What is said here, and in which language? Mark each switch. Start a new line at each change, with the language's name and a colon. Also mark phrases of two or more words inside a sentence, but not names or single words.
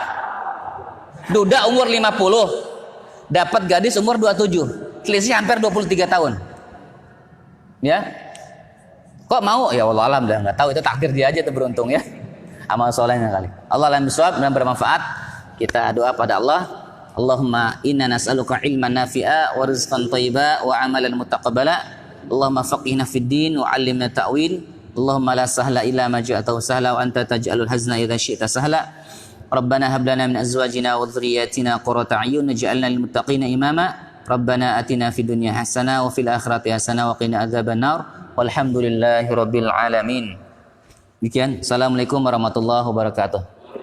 Indonesian: Duda umur 50, dapat gadis umur 27. Selisih hampir 23 tahun. Ya. Kok mau? Ya
Arabic: الله أعلم
Indonesian: dah enggak tahu, itu takdir dia aja tuh beruntung ya. Amal solehnya kali.
Arabic: الله أعلم بالصواب
Indonesian: dan bermanfaat. Kita doa pada Allah.
Arabic: اللهم إنا نسألك علما نافعا ورزقا طيبا وعملا متقبلا. اللهم فقهنا في الدين وعلمنا التأويل. اللهم لا سهل إلا ما جعلته سهلا وأنت تجعل الحزن إذا شئت سهلا. ربنا هب لنا من أزواجنا وذرياتنا قرة أعين واجعلنا للمتقين إماما. ربنا آتنا في الدنيا حسنة وفي الآخرة حسنة وقنا عذاب النار. والحمد لله رب العالمين.
Indonesian: Demikian.
Arabic: السلام عليكم ورحمة الله وبركاته.